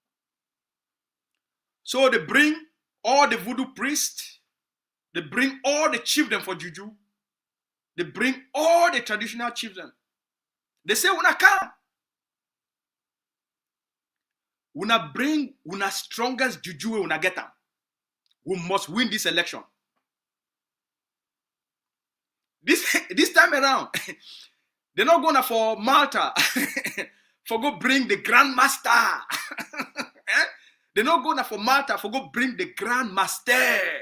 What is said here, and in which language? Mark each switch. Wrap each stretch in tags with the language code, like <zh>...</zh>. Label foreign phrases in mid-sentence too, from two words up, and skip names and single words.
<pcm>So they bring all the voodoo priests. They bring all the chieftain for juju. They bring all the traditional chieftain. They say, "Una come. Una bring una strongest juju una get them. We must win this election." This time around, they're not going for Malta for go bring the grandmaster. They're not going for Malta for go bring the grandmaster.</pcm>